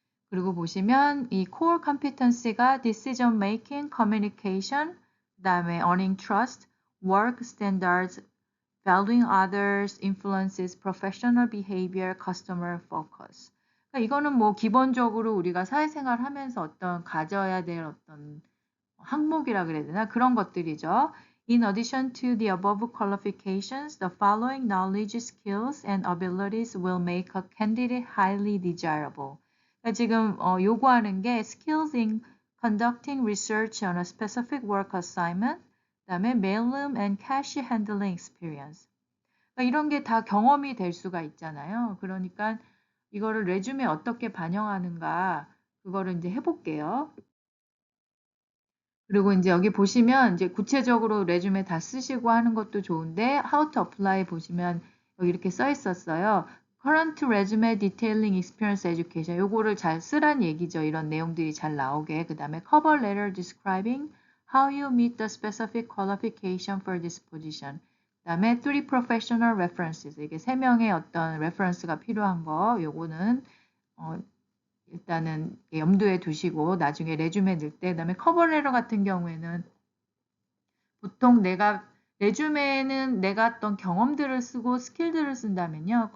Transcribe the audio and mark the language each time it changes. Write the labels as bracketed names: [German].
[Korean] 그리고 보시면 이 [English] core competency가 decision making, communication, [Korean] 그다음에 [English] earning trust, work standards, valuing others, influences, professional behavior, customer focus. [Korean] 그러니까 이거는 뭐 기본적으로 우리가 사회생활 하면서 어떤 가져야 될 어떤 항목이라 그래야 되나? 그런 것들이죠. [English] In addition to the above qualifications, the following knowledge, skills, and abilities will make a candidate highly desirable. [Korean] 그러니까 지금 요구하는 게 [English] skills in conducting research on a specific work assignment, [Korean] 그다음에 [English] mailroom and cash handling experience. [Korean] 그러니까 이런 게 다 경험이 될 수가 있잖아요. 그러니까 이거를 레주메에 어떻게 반영하는가 그거를 이제 해볼게요. 그리고 이제 여기 보시면 이제 구체적으로 레주메 다 쓰시고 하는 것도 좋은데 [English] How to apply [Korean] 보시면 여기 이렇게 써 있었어요. [English] Current resume detailing experience education. [Korean] 요거를 잘 쓰란 얘기죠. 이런 내용들이 잘 나오게. 그 다음에 [English] cover letter describing how you meet the specific qualification for this position. [Korean] 그 다음에 [English] three professional references. [Korean] 이게 세 명의 어떤 reference가 필요한 거. 요거는 일단은 염두에 두시고 나중에 레주메 넣을 때 그다음에 커버레터 같은 경우에는 보통 내가 레주메는 내가 어떤 경험들을 쓰고 스킬들을 쓴다면요.